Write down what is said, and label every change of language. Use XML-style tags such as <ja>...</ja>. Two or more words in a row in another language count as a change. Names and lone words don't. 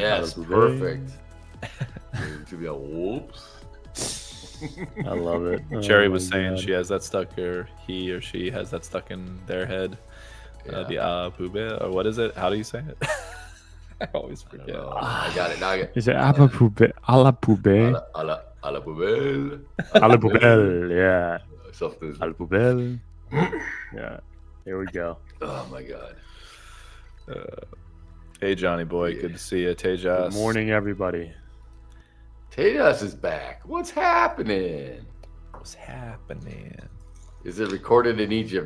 <en>yes. Perfect. To be a whoops. I love it. Cherry was saying she has that stuck, or he or she has that stuck in their head. The poube, or what is it? How do you say it? I always forget. I got it. Now I got it. Is it</en> <fr>a la poube? A la poube? A la poubelle. A la poubelle,</fr> <en>yeah. Something.</en> <fr>A la poubelle.</fr> <en>Yeah. Here we go. Oh my God. Hey Johnny boy, good to see you. Tejas. Good morning, everybody. Tejas is back. What's happening? What's happening? Is it recorded in Egypt?</en>